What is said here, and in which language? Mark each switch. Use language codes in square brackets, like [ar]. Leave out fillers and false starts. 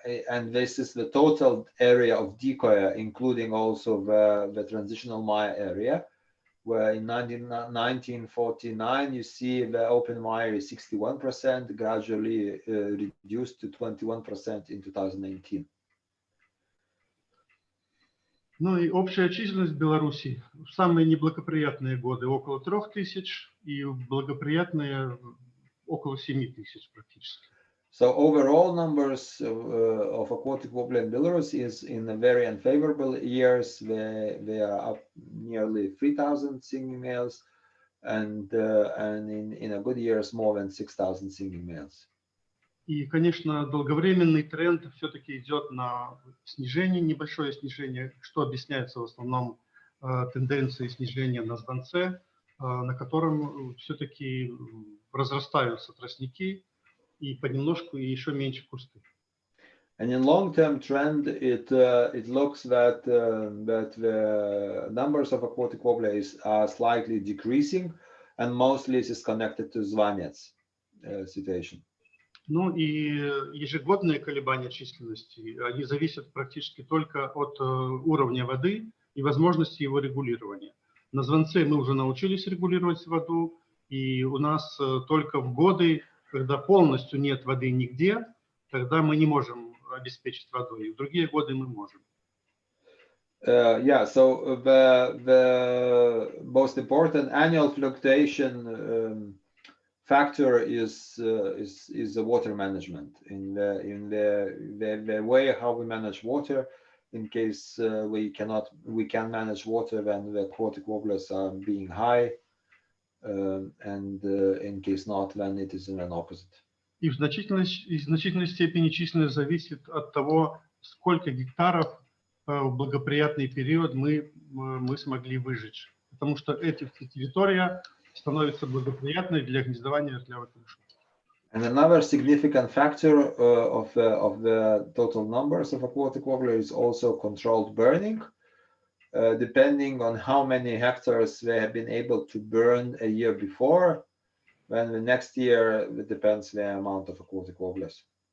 [en] and this is the total area of decoy, including also the transitional Maya area, where in 1949 you see the open Maya is 61%, gradually reduced to 21% in 2019. [ru] Ну и общая численность в Беларуси в самые неблагоприятные годы около 3000 и благоприятные около 7000 практически. [en] So overall numbers of aquatic warbler in Belarus is in the very unfavorable years they are up nearly 3000 singing males, and in a good years more than 6000 singing males. [ru] И, конечно, долговременный тренд все-таки идет на снижение, небольшое снижение, что объясняется в основном тенденцией снижения на Звонце, на котором все-таки разрастаются тростники и понемножку и еще меньше кусты. [en] And in long-term trend, it looks that the numbers of aquatic warblers are slightly decreasing, and mostly this is connected to Zymantas situation. [ru] Ну и ежегодные колебания численности, они зависят практически только от уровня воды и возможности его регулирования. На Звонце мы уже научились регулировать воду, и у нас только в годы, когда полностью нет воды нигде, тогда мы не можем обеспечить водой. В другие годы мы можем. [en] Yeah, so the most important annual fluctuation factor is the water management in the way how we manage water. In case we can manage water when the aquatic warblers are being high, and in case not, then it is in an opposite. [ru] И в значительной степени численность зависит от того, сколько гектаров в благоприятный период мы смогли выжечь, потому что эта территория становится благоприятной для гнездования вертлявых мышей. [en] And another significant factor of the total numbers of aquatic warblers is also controlled burning, depending on how many hectares they have been able to burn a year before. When the next year, it depends the amount of aquatic warblers.